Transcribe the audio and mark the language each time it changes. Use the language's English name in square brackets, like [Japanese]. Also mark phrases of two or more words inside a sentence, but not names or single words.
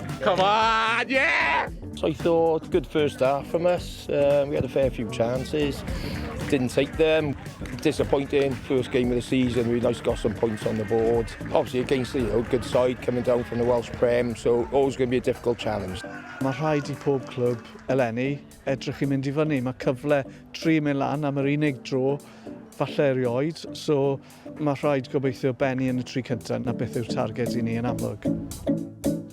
[English] Come on, yeah! So I thought, good first half from us. We had a fair few chances. Didn't take them. Disappointing. First game of the season. We nice got some points on the board. Obviously against the good side coming down from the Welsh Prem, so always going to be a difficult challenge. [Welsh] Mae rhaid I pob clwb eleni edrych I mynd I fyny. Mae cyfle 3 mynd lan am yr unig dro falle erioed, so mae rhaid gobeithio benni yn y 3 cyntaf na beth yw'r targed I ni yn amlwg.